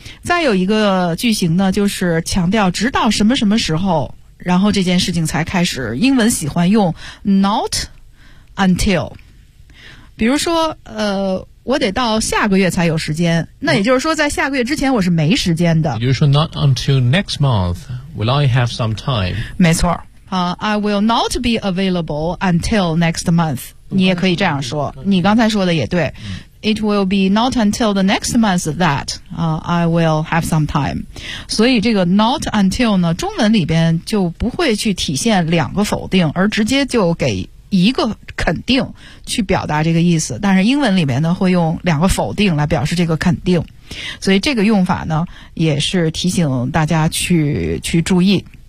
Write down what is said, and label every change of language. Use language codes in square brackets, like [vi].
[zh] 再有一个句型呢，就是强调直到什么什么时候，然后这件事情才开始，英文喜欢用 [en] not until， [zh] 比如说我得到下个月才有时间，那也就是说在下个月之前我是没时间的， [en] 比如说 not until next month will I have some time， [zh] 没错 [en] I will not be available until next month. [zh] 你也可以这样说，你刚才说的也对。 [en] It will be not until the next month that I will have some time. [zh] 所以这个 not until 呢，中文里边就不会去体现两个否定，而直接就给一个肯定去表达这个意思。但是英文里面呢，会用两个否定来表示这个肯定。所以这个用法呢，也是提醒大家去注意。